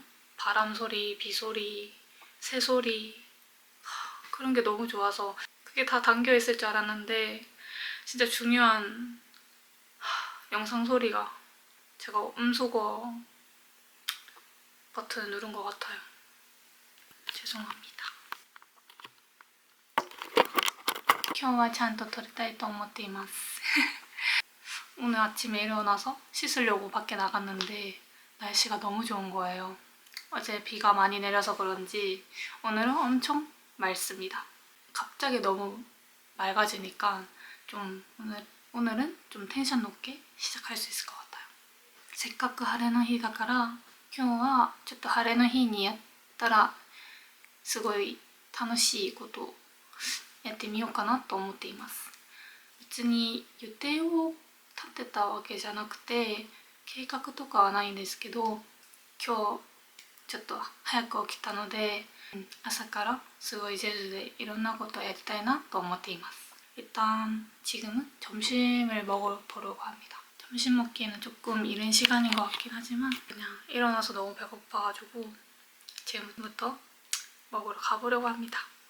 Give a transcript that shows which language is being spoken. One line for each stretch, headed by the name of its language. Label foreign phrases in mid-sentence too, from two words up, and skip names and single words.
Korean: 바람 소리, 비 소리, 새 소리, 그런 게 너무 좋아서 그게 다 담겨 있을 줄 알았는데 진짜 중요한 영상 소리가, 제가 음소거 버튼을 누른 것 같아요. 죄송합니다.
Japanese: 今日はちゃんと撮りたいと思っています。
Korean: 오늘 아침에 일어나서 씻으려고 밖에 나갔는데 날씨가 너무 좋은 거예요. 어제 비가 많이 내려서 그런지 오늘은 엄청 맑습니다. 갑자기 너무 맑아지니까 좀 오늘은 좀 텐션 높게 시작할 수 있을 것 같아요.
Japanese: せっかく晴れの日だから今日はちょっと晴れの日にやったらすごい楽しいことをやってみようかなと思っています。別に予定を立てたわけじゃなくて計画とかはないんですけど、今日ちょっと早く起きたので朝からすごい제주でいろんなことをやりたいなと思っています。
Korean: 일단 지금은 점심을 먹으러 갑니다. 점심 먹기에는 조금 이른 시간인 것 같긴 하지만 그냥 일어나서 너무 배고파가지고 지금부터 먹으러 가보려고 합니다.